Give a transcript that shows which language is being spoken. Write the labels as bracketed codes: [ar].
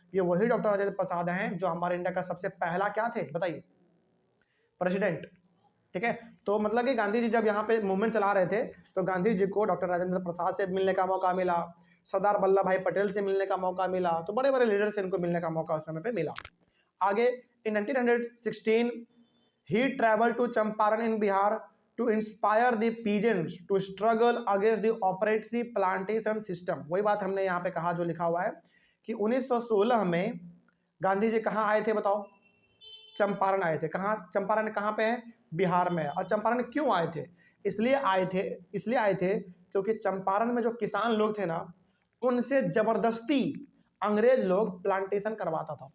[hi] ये वही डॉक्टर राजेंद्र प्रसाद हैं जो हमारे इंडिया का सबसे पहला क्या थे बताइए? प्रेसिडेंट। ठीक है, तो मतलब कि गांधी जी जब यहाँ पे मूवमेंट चला रहे थे, तो गांधी जी को डॉक्टर राजेंद्र प्रसाद से मिलने का मौका मिला, सरदार वल्लभ भाई पटेल से मिलने का मौका मिला। तो बड़े बड़े लीडर से इनको मिलने का मौका उस समय पे मिला। [en] आगे, in 1916 he travel to Champaran in Bihar to inspire the peasants to struggle against the oppressive plantation system। [hi] वही बात हमने यहाँ पे कहा जो लिखा हुआ है कि 1916 में गांधी जी कहाँ आए थे बताओ? चंपारण आए थे। कहाँ? चंपारण कहाँ पे है? बिहार में है। और चंपारण क्यों आए थे? इसलिए आए थे क्योंकि चंपारण में जो किसान लोग थे ना, उनसे जबरदस्ती अंग्रेज लोग प्लांटेशन करवाता था।